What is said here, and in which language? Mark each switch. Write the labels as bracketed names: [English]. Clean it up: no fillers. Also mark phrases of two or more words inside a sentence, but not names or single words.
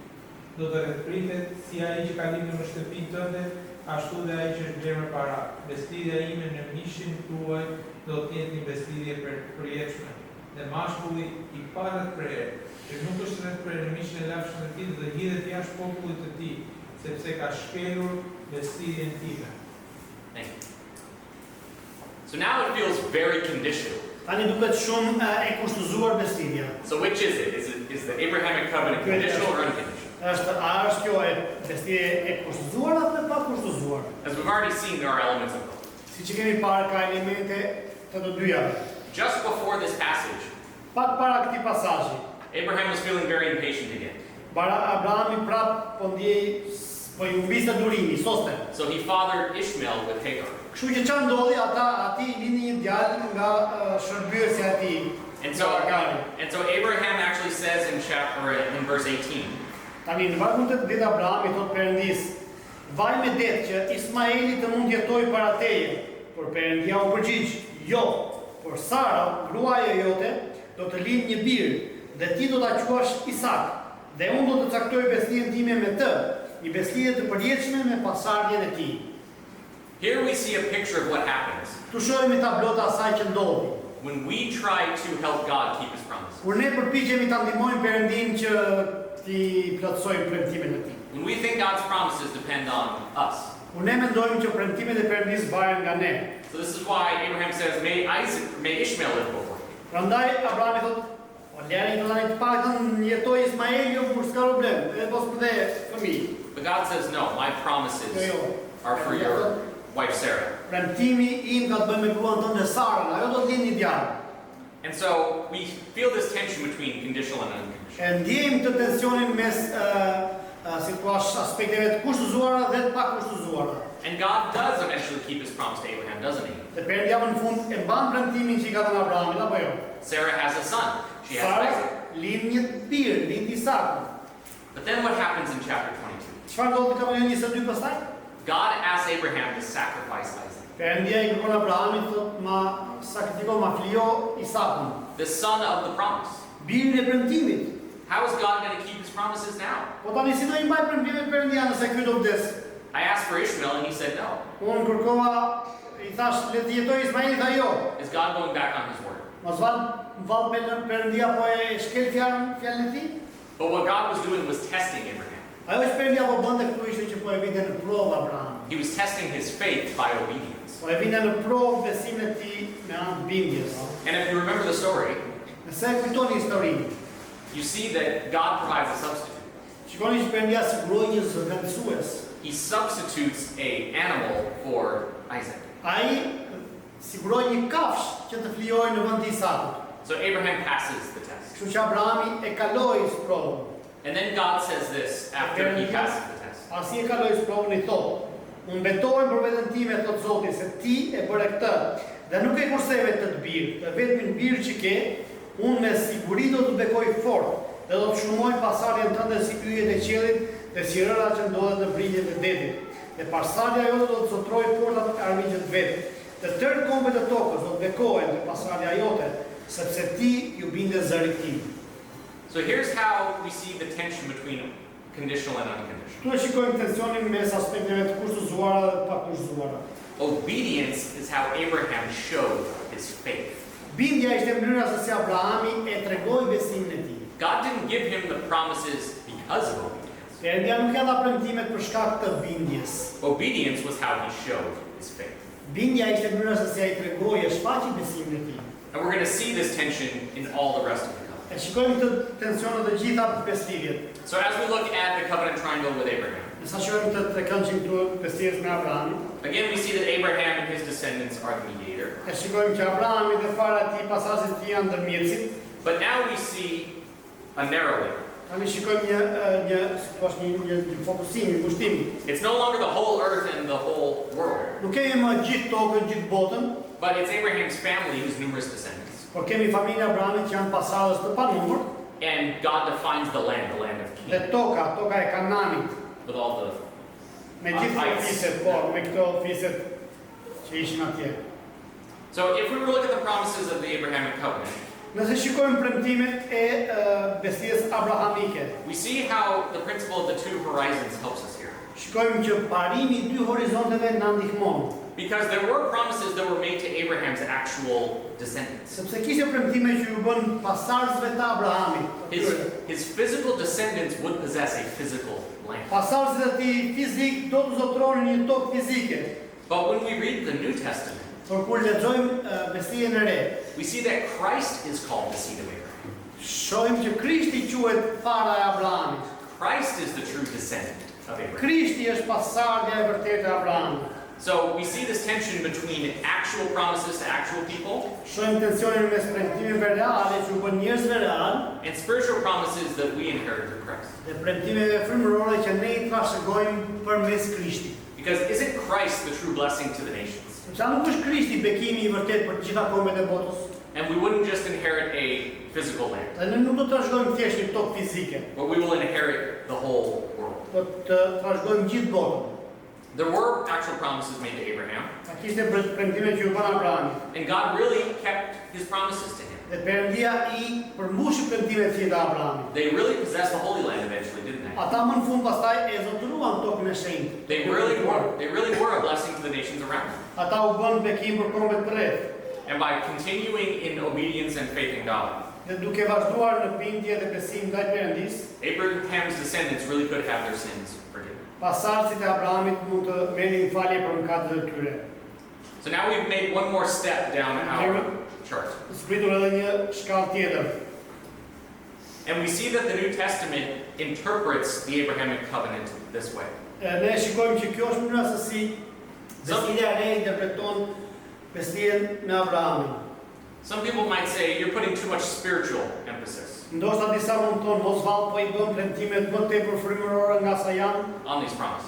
[Albanian] Do të rrethpritet si ai që ka lindur në shtëpinë tënde, ashtu dhe ai që është vlerë me para. Besëlidhja ime në mishin tuaj do të jetë një besëlidhje përjetshme. Dhe mashkulli i parrethprer, që nuk është rrethprer në mishin e lafshëm të tij, do të hidhet jashtë popullit të tij, sepse ka shkelur besëlidhjen time. [English] So now it feels very conditional. [Albanian] Tani duket shumë e kushtuzuar besëlidhja. [English] So which is it? Is the Abrahamic covenant conditional or unconditional? [Albanian] A është kjo e besëlidhje e kushtuzuar apo e pakushtuzuar? [English] As we've already seen, there are elements of both. [Albanian] Siç kemi parë, ka elemente të të dyja. [English] Just before this passage, [Albanian] Pak para këtij pasazhi, [English] Abraham was feeling very impatient again. [Albanian] Abrahami prap po i humbiste durimi, soste. [English] So he fathered Ishmael with Hagar. [Albanian] Kështu që çfarë ndodhi, ati lindi një djalë nga shërbyesja e tij. [English] And so Abraham actually says in verse 18, [Albanian] Tani në vargun 18 Abrahami thot Perëndis: Vaj me det që Ismaeli të mund jetojë para teje, por Perëndia u përgjigj: Jo, por Sara, gruaja jote, do të lindë një bir, dhe ti do ta quash Isak, dhe unë do të caktoj besëlidhjen time me të, një besëlidhje të përjetshme me pasardhjen e tij. [English] here we see a picture of what happens [Albanian] Tu shohim tablota asaj që ndodhi. [English] when we try to help God keep his promises. [Albanian] Kur ne përpiqemi ta ndihmojmë Perëndin që ti plotësojmë premtimet e tij. [English] When we think God's promises depend on us. [Albanian] Kur ne mendojmë që premtimet e Perëndis varen nga ne. [English] So this is why Abraham says, may Ishmael live before me. [Albanian] Prandaj Abrahami thot: "O lëri të paktën jetoj Ismaeli, jo kur s'ka problem, edhe mos më dhe fëmijë." [English] But God says, no, my promises are for your wife Sarah. [Albanian] Premtimi im ka të bëjë me gruan tënde Sarën, ajo do të lindë një djalë. [English] And so we feel this tension between conditional and unconditional. [Albanian] E ndjejmë të tensionin mes si thua aspekteve të kushtuzuara dhe të pakushtuzuara. [English] And God does eventually keep his promise to Abraham, doesn't he? [Albanian] Dhe Perëndia në fund e mban premtimin që i ka dhënë Abrahamit, apo jo? [English] Sarah has a son. She has [Albanian] Sara [English] Isaac. [Albanian] lind një bir, lind Isakun. [English] But then what happens in chapter 22? [Albanian] Çfarë ndodhi në kapitullin 22 pastaj? [English] God asked Abraham to sacrifice Isaac, [Albanian] Perëndia I kërkon Abrahamit thotë ma sakrifiko, ma flijo Isakun, [English] the son of the promise. [Albanian] birin e premtimit. [English] How is God going to keep his promises now? [Albanian] Po tani si do I mbaj premtimet Perëndia nëse ky do vdes? [English] I asked for Ishmael and he said no. [Albanian] Unë kërkova, I thash le të jetoj Ismaili, tha jo. [English] Is God going back on his word? [Albanian] Mos val Perëndia po e shkel fjalën e tij. [English] But what God was doing was testing Abraham. [Albanian] Ajo që Perëndia po bënte këtu ishte që po e vinte në provë Abraham. [English] He was testing his faith by obedience. [Albanian] Po e vinte në provë besimin e tij me anë të bindjes. [English] And if you remember the story, [Albanian] Nëse kujtoni historinë, [English] you see that God provides a substitute. [Albanian] shikoni që Perëndia siguroi një zëvendësues. [English] He substitutes an animal for Isaac. [Albanian] Ai siguroi një kafshë që të flijojë në vend të Isakut. [English] So Abraham passes the test. [Albanian] Kështu që Abrahami e kaloi provën. [English] And then God says this after he passes the test. [Albanian] Pasi e kaloi provën I thotë: Unë betohem për veten time, thotë Zoti, se ti e bëre këtë, dhe nuk e kurseve të birë, të vetmin birë që ke, unë me siguri do të bekoj fort, dhe do të shumoj pasardhjen tënde si yjet e qiellit dhe si rëra që ndodhet në brinjët e detit. Dhe pasardhja jote do të zotrojë portat e armiqët vet. Të tërë kombet e tokës do të bekohen te pasardhja jote, sepse ti ju binde zërit tim. [English] So here's how we see the tension between conditional and unconditional. [Albanian] Këtu e shikojmë tensionin mes aspekteve të kushtuzuara dhe të pakushtuzuara. [English] Obedience is how Abraham showed his faith. [Albanian] Bindja ishte mënyra se si Abrahami e tregoi besimin e tij. [English] God didn't give him the promises because of obedience. [Albanian] Perëndia nuk ja dha premtimet për shkak të bindjes. [English] Obedience was how he showed his faith. [Albanian] Bindja ishte mënyra se si ai tregoi e shfaqi besimin e tij. [English] And we're going to see this tension in all the rest of the covenant. [Albanian] E shikojmë këtë tension në të gjitha beslidhjet. [English] So as we look at the covenant triangle with Abraham, [Albanian] Nësa shikojmë të këndshëm këtu beslidhjes me Abrahamin, [English] again we see that Abraham and his descendants are the mediator. [Albanian] e shikojmë që Abrahami dhe fara e tij, pasardhësit e tij janë ndërmjetësit. [English] But now we see a narrowing. [Albanian] Tani shikojmë një fokusim, një kushtim. [English] It's no longer the whole earth and the whole world, [Albanian] Nuk kemi më gjithë tokën, gjithë botën, [English] but it's Abraham's family whose numerous descendants. [Albanian] por kemi familja Abrahamit që janë pasardhës të panumër, [English] And God defines the land of [Albanian] dhe [English] Canaan, [Albanian] toka e Kananit, [English] with all the [Albanian] me gjithë këto fiset, po, me këto fiset që ishin atje. [English] So if we were to look at the promises of the Abrahamic covenant, [Albanian] Nëse shikojmë premtimet e beslidhjes abrahamike, [English] we see how the principle of the two horizons helps us here. [Albanian] shikojmë që parimi I dy horizonteve na ndihmon, [English] Because there were promises that were made to Abraham's actual descendants. [Albanian] sepse kishte premtime që ju bën pasardhësve të Abrahamit. [English] His physical descendants would possess a physical land. [Albanian] Pasardhësit e tij fizik do të zotronin një tokë fizike. [English] But when we read the New Testament, [Albanian] Por kur lexojmë beslidhjen e re, [English] we see that Christ is called the seed of Abraham. [Albanian] shohim që Krishti quhet fara e Abrahamit. [English] Christ is the true descendant of Abraham. [Albanian] Krishti është pasardhja e vërtetë e Abrahamit. [English] So we see this tension between actual promises to actual people [Albanian] Shohim tensionin mes premtimeve reale që u bën njerëzve real [English] and spiritual promises that we inherit through Christ. [Albanian] dhe premtimeve frymërore që ne I trashëgojmë përmes Krishtit. [English] Because isn't Christ the true blessing to the nations? [Albanian] Sepse nuk është Krishti bekimi I vërtet për të gjitha kombet e botës. [English] And we wouldn't just inherit a physical land, [Albanian] Dhe ne nuk do të trashëgojmë thjesht një tokë fizike, [English] but we will inherit the whole world. [Albanian] do të trashëgojmë gjithë botën. [English] There were actual promises made to Abraham, [Albanian] Ka kishte premtime që u bën Abrahamit. [English] and God really kept his promises to him. [Albanian] Dhe Perëndia I përmbushi premtimet e tij te Abrahamit. [English] They really possessed the Holy Land eventually, didn't they? [Albanian] Ata më në fund pastaj e zotëruan tokën e shenjtë. [English] They really were a blessing to the nations around them. [Albanian] Ata u bën bekim për kombet të rreth. [English] And by continuing in obedience and faith in God, [Albanian] Dhe duke vazhduar në bindje dhe besim ndaj Perëndis, [English] Abraham's descendants really could have their sins forgiven. [Albanian] pasardhësit e Abrahamit mund të merrin falje për mëkatet e tyre. [English] So now we've made one more step down our chart. [Albanian] Zbritur edhe një shkallë tjetër. [English] And we see that the New Testament interprets the Abrahamic covenant this way. [Albanian] Ne shikojmë që kjo është mënyra se si beslidhja e re interpreton beslidhjen me Abrahamin. [English] Some people might say you're putting too much spiritual emphasis [Albanian] Ndoshta disa mund të thonë mos vallë po I bën premtimet më tepër frymërore nga sa janë. [English] on these promises.